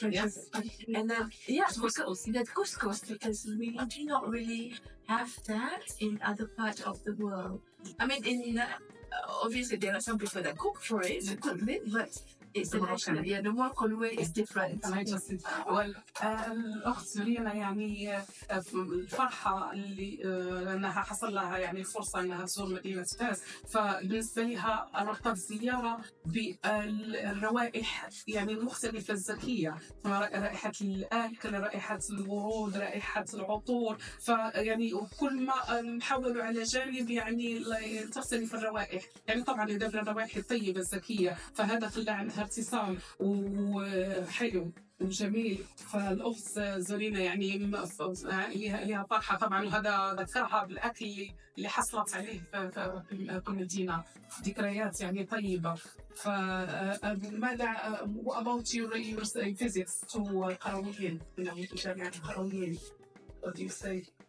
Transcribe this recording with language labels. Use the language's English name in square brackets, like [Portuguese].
[English] Yes. and then the couscous, because we do not really have that in other parts of the world. I mean, in obviously there are some people that cook for it, but it's the national. Yeah, the Moroccan way is different. [Arabic] والأخت زورينا يعني الفرحة اللي أنها حصل لها يعني فرصة أنها تزور مدينة فاس، فبالنسبة لها ربطت الزيارة بالروائح يعني المختلفة الزكية، رائحة الأكل، رائحة الورود، رائحة العطور، فيعني وكل ما نحاولوا على جانب يعني تختلف الروائح، يعني طبعا إذا الروائح الطيبة الزكية فهذا خلى عنها ارتسام وحلو وجميل. فالأخت زورينا يعني لها فرحة طبعا، وهذا ذكرها بالأكل اللي حصلت عليه في المدينة، ذكريات يعني طيبة. فماذا [English] about your visits to قرويين، جامعة قرويين؟ What do you say?